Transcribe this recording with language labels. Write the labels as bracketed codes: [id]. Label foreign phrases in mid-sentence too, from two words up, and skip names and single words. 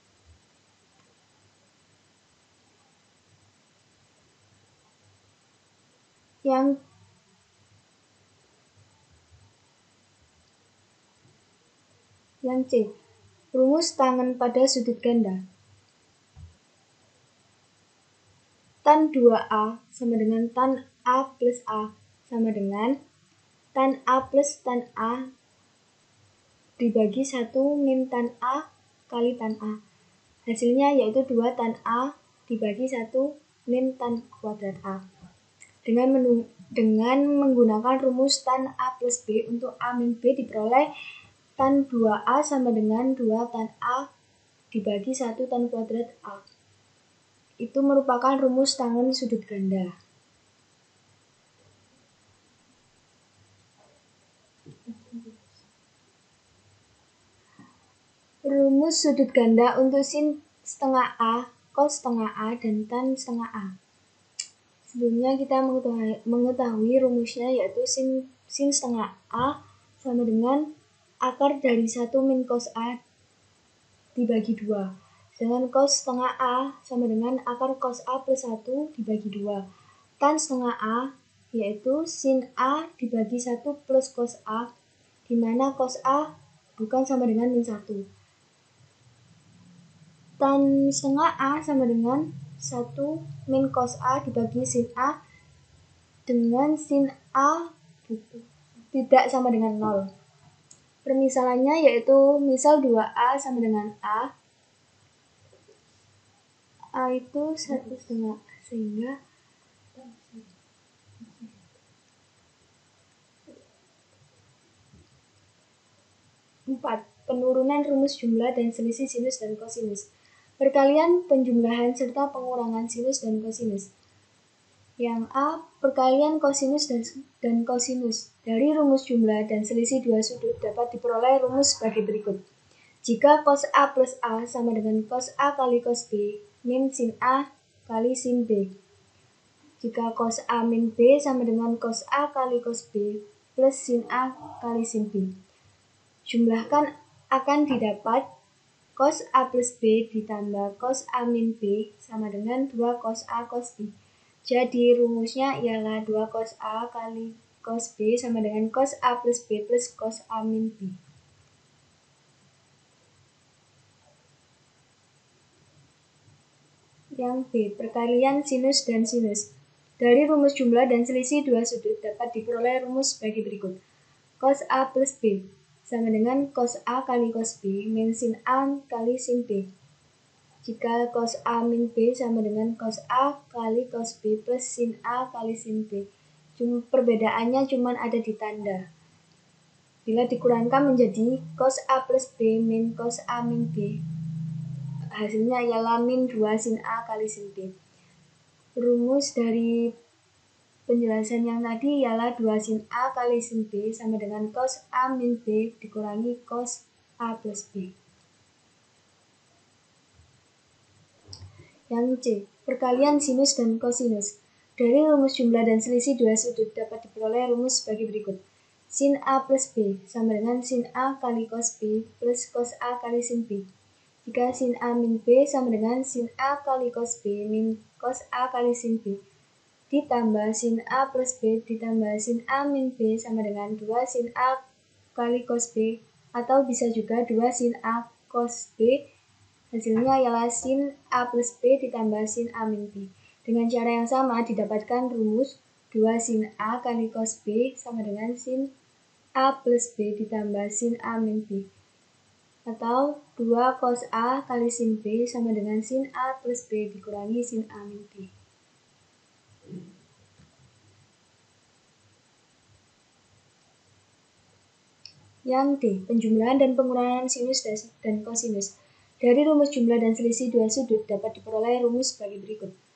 [id] Yang C, rumus tangen pada sudut ganda. Tan 2A sama dengan tan A plus A sama dengan tan A plus tan A dibagi 1 min tan A kali tan A. Hasilnya yaitu 2 tan A dibagi 1 min tan kuadrat A. Dengan menggunakan rumus tan A plus B untuk A min B diperoleh tan 2A sama dengan 2 tan A dibagi 1 tan kuadrat A. Itu merupakan rumus tangen sudut ganda. Rumus sudut ganda untuk sin setengah A, cos setengah A, dan tan setengah A. Sebelumnya kita mengetahui rumusnya, yaitu sin setengah A sama dengan akar dari 1 min cos A dibagi 2. Sedangkan cos setengah A sama dengan akar cos A plus 1 dibagi 2. Tan setengah A yaitu sin A dibagi 1 plus cos A, di mana cos A bukan sama dengan min 1. Tan setengah A sama dengan 1 min cos A dibagi sin A, dengan sin A tidak sama dengan 0. Permisalannya yaitu misal 2A sama dengan A itu 1/2, sehingga penurunan rumus jumlah dan selisih sinus dan kosinus. Perkalian penjumlahan serta pengurangan sinus dan kosinus. Yang A, perkalian kosinus dan kosinus. Dari rumus jumlah dan selisih dua sudut dapat diperoleh rumus sebagai berikut. Jika cos A plus A sama dengan cos A kali cos B min sin A kali sin B. Jika cos A min B sama dengan cos A kali cos B plus sin A kali sin B. Jumlahkan akan didapat cos A plus B ditambah cos A min B sama dengan 2 cos A cos B. Jadi rumusnya ialah 2 cos A kali cos B sama dengan cos A plus B plus cos A min B. Yang B, perkalian sinus dan sinus. Dari rumus jumlah dan selisih dua sudut dapat diperoleh rumus sebagai berikut. Cos A plus B sama dengan cos A kali cos B min sin A kali sin B. Jika cos A min B sama dengan cos A kali cos B plus sin A kali sin B. Perbedaannya cuma ada di tanda. Bila dikurangkan menjadi cos A plus B min cos A min B, hasilnya ialah min 2 sin A kali sin B. Rumus dari penjelasan yang tadi ialah 2 sin A kali sin B sama dengan cos A min B dikurangi cos A plus B. Yang C, perkalian sinus dan kosinus. Dari rumus jumlah dan selisih dua sudut dapat diperoleh rumus sebagai berikut. Sin A plus B sama dengan sin A kali cos B plus cos A kali sin B. Jika sin A min B sama dengan sin A kali cos B min cos A kali sin B. Ditambah sin A plus B ditambah sin A min B sama dengan 2 sin A kali cos B. Atau bisa juga 2 sin A cos B. Hasilnya ialah sin A plus B ditambah sin A min B. Dengan cara yang sama didapatkan rumus 2 sin A kali cos B sama dengan sin A plus B ditambah sin A min B. Atau 2 cos A kali sin B sama dengan sin A plus B dikurangi sin A min B. Yang D. Penjumlahan dan pengurangan sinus dan kosinus. Dari rumus jumlah dan selisih dua sudut dapat diperoleh rumus sebagai berikut.